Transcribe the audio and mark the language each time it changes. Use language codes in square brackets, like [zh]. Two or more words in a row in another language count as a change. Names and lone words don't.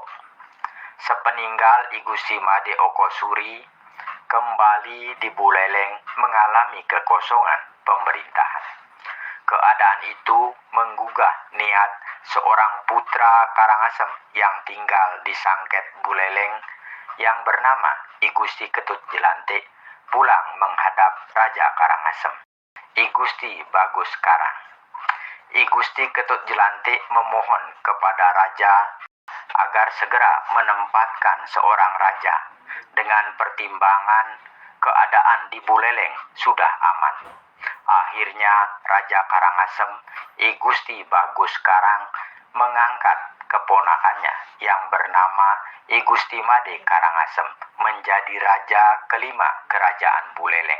[id] Sepeninggal I Gusti Made Okosuri, kembali di Buleleng mengalami kekosongan pemerintahan. Keadaan itu menggugah niat seorang putra Karangasem yang tinggal di Sangket Buleleng yang bernama I Gusti Ketut Jelantik pulang menghadap Raja Karangasem, I Gusti Bagus Karang. I Gusti Ketut Jelantik memohon kepada raja agar segera menempatkan seorang raja dengan pertimbangan keadaan di Buleleng sudah aman. Akhirnya Raja Karangasem I Gusti Bagus Karang mengangkat keponakannya yang bernama I Gusti Made Karangasem menjadi raja kelima Kerajaan Buleleng.